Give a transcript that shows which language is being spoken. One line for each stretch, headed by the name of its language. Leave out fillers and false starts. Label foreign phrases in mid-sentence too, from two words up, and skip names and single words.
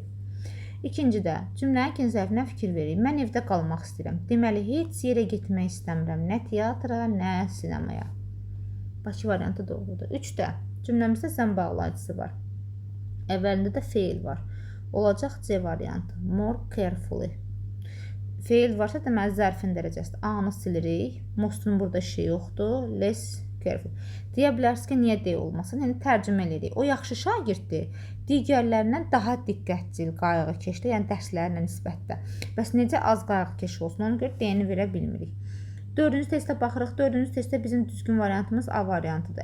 Azerbaijani: İkincidə, cümlənin ikinci zərfinə fikir verin. Mən evdə qalmaq istəyirəm. Deməli, heç yerə getmək istəmirəm. Nə teatra, nə sinemaya. Bakı variantı doğrudur. Üçdə, cümləmizdə zəm bağlayıcısı var. Əvvəlində də feil var. Olacaq C variantı.
English: More carefully.
Azerbaijani: Feil varsa deməli zərfin dərəcəsidir. A-nı silirik. Mostun burada şey yoxdur.
English: Less careful.
Azerbaijani: Deyə bilərsiniz ki, niyə D olmasın? Yəni tərcümə edirik. O yaxşı şagirddir. Digərlərindən daha diqqətcil, qayğıkeşdir, yəni dərslərinə nisbətdə. Bəs necə az qayğıkeş olsun? Ona görə D-ni verə bilmirik. Dördüncü testə baxırıq. Dördüncü testdə bizim düzgün variantımız A variantıdır.